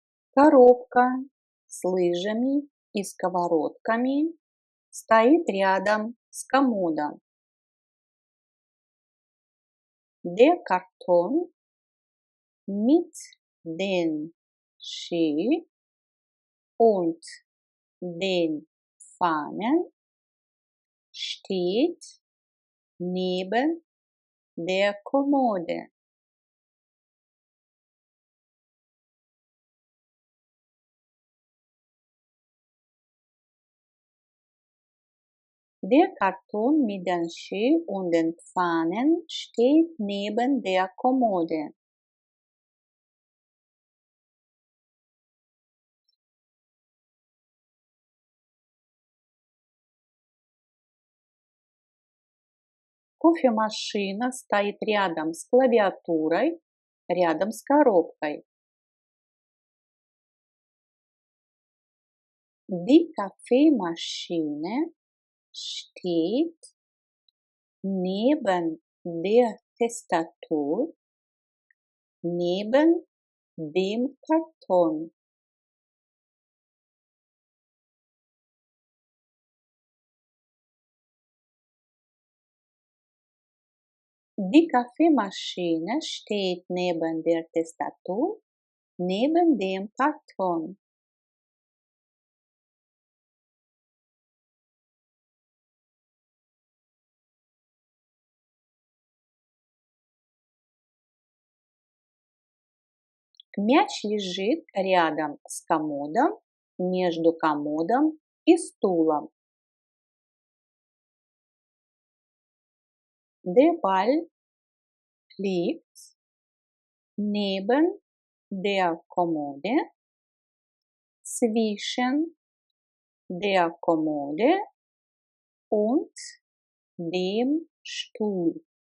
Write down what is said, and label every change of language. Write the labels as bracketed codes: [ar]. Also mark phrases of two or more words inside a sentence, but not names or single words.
[ru] Коробка с лыжами и сковородками стоит рядом с комодом. [de] Der Karton mit den Ski und den Fahnen steht neben der Kommode. Der Karton mit den Ski und den Fahnen steht neben der Kommode. [ru] Кофемашина стоит рядом с клавиатурой, рядом с коробкой. [de] Die Kaffeemaschine steht neben der Tastatur, neben dem Karton. Die Kaffeemaschine steht neben der Tastatur, neben dem Karton. [ru] Мяч лежит рядом с комодом, между комодом и стулом. [de] Der Ball liegt neben der Kommode, zwischen der Kommode und dem Stuhl.